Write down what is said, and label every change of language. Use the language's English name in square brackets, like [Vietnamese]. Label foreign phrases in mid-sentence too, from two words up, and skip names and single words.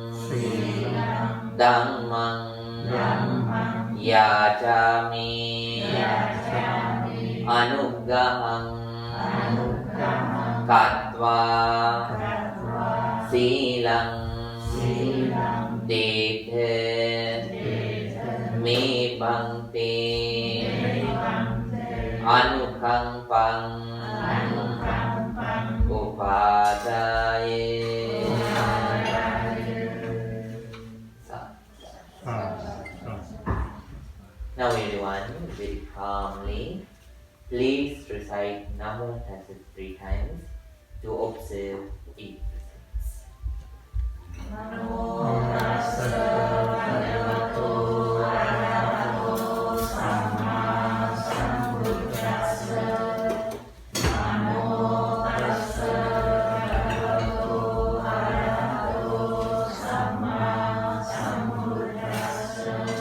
[Pali] Dhammang Yachami Anuggahang Katva Silang Dethe Me Bhante Anukampang Upadaye. [English] Now everyone, very calmly, please recite [Pali] Namo Tassa [English] 3 times to observe each presence. [Pali] Namo Tassa Bhagavato Arahato Samma Sambuddhassa. Namo Tassa Bhagavato Arahato Samma Sambuddhassa.